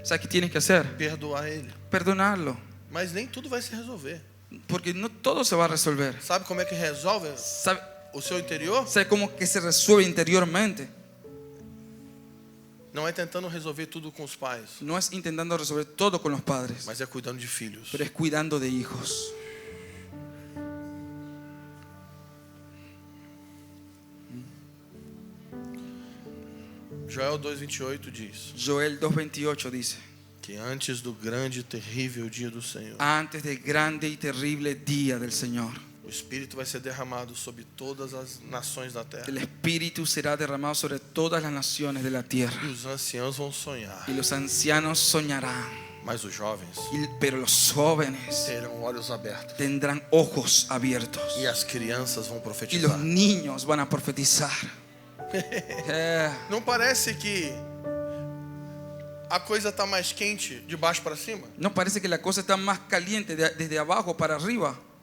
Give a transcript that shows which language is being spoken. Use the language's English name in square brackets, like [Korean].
[Spanish] ¿Sabes qué tienes que hacer? [Portuguese] Perdoar ele. [Spanish] Perdonarlo. [Portuguese] Mas nem tudo vai se resolver. [Spanish] Porque no todo se va a resolver. [Portuguese] Sabe como é que resolve [Spanish] ¿Sabe, [Portuguese] o seu interior? [Spanish] sabe cómo que se resuelve interiormente? [Portuguese] Não é tentando resolver tudo com os pais, [Spanish] No es intentando resolver todo con los padres, [Portuguese] mas é cuidando de filhos. [Spanish] pero es cuidando de hijos. [Portuguese] Joel 2:28 diz [Spanish] Joel 2:28 dice: [Portuguese] que antes do grande e terrível dia do Senhor, [Spanish] antes del grande y terrible día del Señor, [Portuguese] o Espírito vai ser derramado sobre todas as nações da terra. [Spanish] el Espíritu será derramado sobre todas las naciones de la tierra. [Portuguese] E os anciãos vão sonhar, [Spanish] Y los ancianos soñarán, [Portuguese] mas os jovens [Spanish] pero los jóvenes [Portuguese] terão olhos abertos. [Spanish] tendrán ojos abiertos. [Portuguese] E as crianças vão [Spanish] Y los [Portuguese] profetizar. [Spanish] niños van a profetizar. [Portuguese] Não parece que a coisa está mais quente de baixo para cima? [Spanish] ¿No parece que la cosa está más caliente desde abajo para arriba?